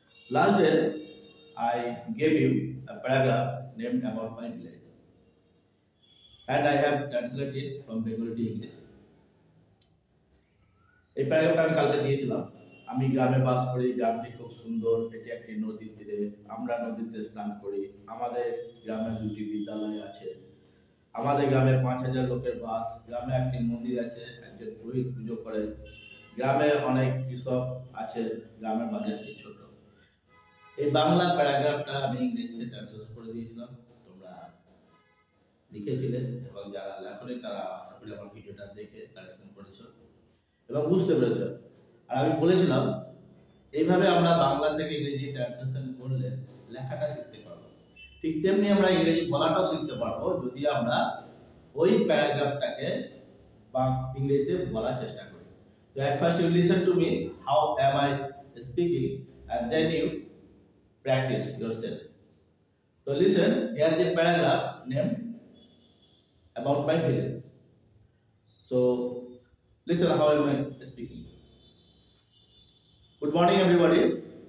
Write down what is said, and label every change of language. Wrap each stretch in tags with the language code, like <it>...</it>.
<en>Last day I gave you a paragraph named about my village and I have translated it from Bengali to English.</en> <bn>এই প্যারাগ্রাফটা আমি কালকে দিয়েছিলাম। আমি গ্রামে বাস করি, গ্রামটি খুব সুন্দর, এটি একটি নদীর তীরে, আমরা নদীতে স্নান করি, আমাদের গ্রামে দুটি বিদ্যালয় আছে, আমাদের গ্রামে 5,000 লোকের বাস, গ্রামে একটি মন্দির আছে, একজন পুরোহিত পুজো করে, গ্রামে অনেক কৃষক আছে, গ্রামের বাজারটি ছোট। এই বাংলা প্যারাগ্রাফটা আমি ইংরেজিতে ট্রান্সলেট করে দিয়েছিলাম, তোমরা লিখেছিলে এবং যারা লেখনি তারা আশা করি আমার ভিডিওটা দেখে কারেকশন করেছো এবং বুঝতে পেরেছো। আর আমি বলেছিলাম এইভাবে আমরা বাংলা থেকে ইংরেজি ট্রান্সলেশন করলে লেখাটা শিখতে পারবো, ঠিক তেমনি আমরা ইংরেজি বলাটাও শিখতে পারবো যদি আমরা ওই প্যারাগ্রাফটাকে বা ইংরেজিতে বলার চেষ্টা করি।</bn> <en>So at first you listen to me how am I speaking and then you practice yourself. So listen, here is a paragraph named about my village. So listen how am I speaking. Good morning everybody.</en>